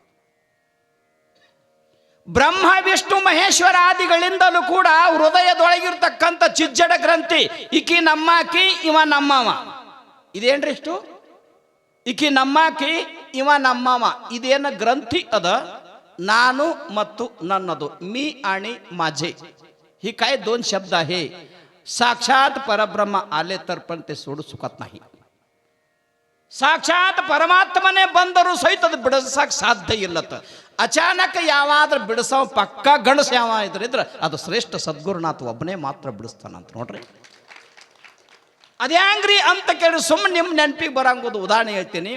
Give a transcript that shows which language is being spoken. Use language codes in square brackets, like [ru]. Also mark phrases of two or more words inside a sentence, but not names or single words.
[kn] ಬ್ರಹ್ಮ ವಿಷ್ಣು ಮಹೇಶ್ವರ ಆದಿಗಳಿಂದಲೂ ಕೂಡ ಹೃದಯದೊಳಗಿರ್ತಕ್ಕಂಥ ಚಿಜ್ಜಡ ಗ್ರಂಥಿ, ಈಕಿ ನಮ್ಮಾಕಿ ಇವ ನಮ್ಮವ, ಇದೇನ್ರಿ ಇಷ್ಟು, ಈಕಿ ನಮ್ಮಾಕಿ ಇವ ನಮ್ಮವ, ಇದೇನ ಗ್ರಂಥಿ ಅದ, ನಾನು ಮತ್ತು ನನ್ನದು, [mr] मी आणि माझे. ही काय 2 शब्द आहे. साक्षात परब्रह्म आले तर पण ते सोडू शकत नाही. [kn] ಸಾಕ್ಷಾತ್ ಪರಮಾತ್ಮನೇ ಬಂದರೂ ಸಹಿತ ಅದು ಬಿಡಿಸಕ್ಕೆ ಸಾಧ್ಯ ಇಲ್ಲತ್ತ. ಅಚಾನಕ್ ಯಾವಾದ್ರೂ ಬಿಡಿಸೋ ಪಕ್ಕ ಗಣಸ ಯಾವ ಇದ್ರೆ ಅದು ಶ್ರೇಷ್ಠ ಸದ್ಗುರುನಾಥ ಒಬ್ಬನೇ ಮಾತ್ರ ಬಿಡಿಸ್ತಾನಂತ. ನೋಡ್ರಿ ಅದ್ಯಾಂಗ್ರಿ ಅಂತ ಕೇಳಿ ಸುಮ್ಮನೆ ನಿಮ್ಮ ನೆನಪಿಗೆ ಬರಂಗೋದು ಉದಾಹರಣೆ ಹೇಳ್ತೀನಿ.